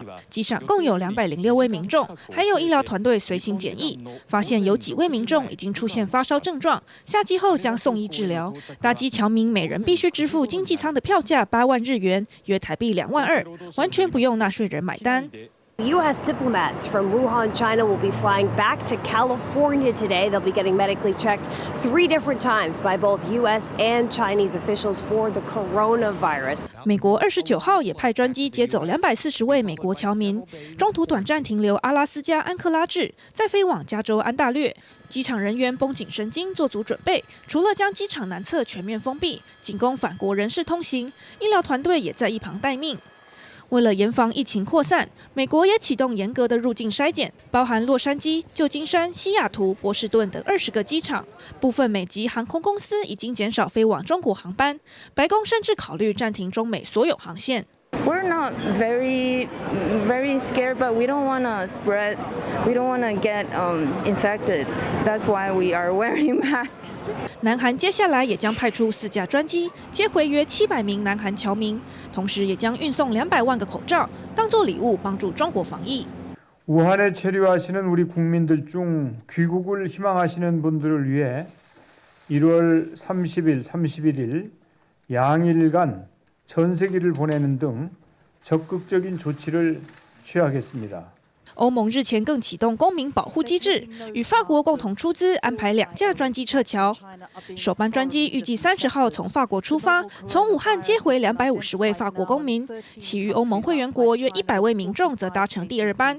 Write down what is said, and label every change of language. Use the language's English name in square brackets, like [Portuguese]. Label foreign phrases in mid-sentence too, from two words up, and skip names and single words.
[Chinese] 机上共有206位民众，还有医疗团队随行检疫，发现有几位民众已经出现发烧症状，下机后将送医治疗。搭机侨民每人必须支付经济舱的票价8万日元，约台币2万2，完全不用纳税人买单。 [English] U.S. diplomats from Wuhan, China will be flying back to California today. They'll be getting medically checked 3 different times by both U.S. and Chinese officials for the coronavirus. [Chinese] 美国29号也派专机接走240位美国侨民，中途短暂停留阿拉斯加安克拉治，再飞往加州安大略。机场人员绷紧神经，做足准备。除了将机场南侧全面封闭，仅供返国人士通行，医疗团队也在一旁待命。为了严防疫情扩散，美国也启动严格的入境筛检，包含洛杉矶、旧金山、西雅图、波士顿等20个机场。部分美籍航空公司已经减少飞往中国航班，白宫甚至考虑暂停中美所有航线。 [English] We're not very scared, but we don't want to spread. We don't want to get infected. That's why we are wearing masks. [Chinese] 南韩接下来也将派出4架专机，接回约700名南韩侨民，同时也将运送200万个口罩，当作礼物帮助中国防疫。 [Korean] 우한에 체류하시는 우리 국민들 중 귀국을 희망하시는 분들을 위해 1월 30일, 31일 양일간 전세기를 보내는 등 적극적인 조치를 취하겠습니다. [Chinese] 欧盟日前更启动公民保护机制，与法国共同出资安排2架专机撤侨。首班专机预计30号从法国出发，从武汉接回250位法国公民，其余欧盟会员国约100位民众则搭乘第2班。